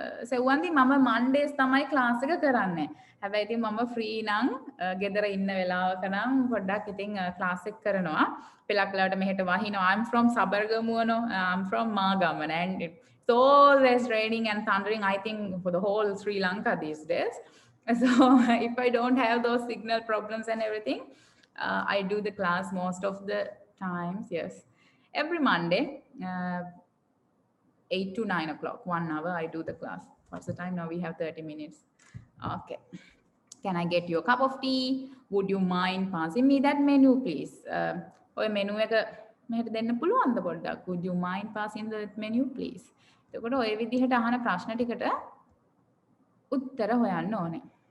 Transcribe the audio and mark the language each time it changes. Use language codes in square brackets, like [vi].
[si] Sewandi මම Mondays තමයි class එක කරන්නේ. හැබැයි ඉතින් මම free නම් ගෙදර ඉන්න වෙලාවක නම් පොඩ්ඩක් ඉතින් class එක කරනවා. පෙලක් වෙලාවට මෙහෙට වහිනවා. [en] I'm from Sabaragamuwa, I'm from Magaman, and it's always raining and thundering, I think, for the whole Sri Lanka these days. So if I don't have those signal problems and everything, I do the class most of the times, yes. Every Monday, 8 to 9 o'clock, 1 hour, I do the class. What's the time now? We have 30 minutes. Okay. Can I get you a cup of tea? Would you mind passing me that menu, please? [si] ඔය menu එක මෙහෙට දෙන්න පුළුවන්ද පොඩ්ඩක්? [en] Would you mind passing the menu, please? [si] එතකොට ඔය විදිහට අහන ප්‍රශ්න ටිකට උත්තර හොයන්න ඕනේ.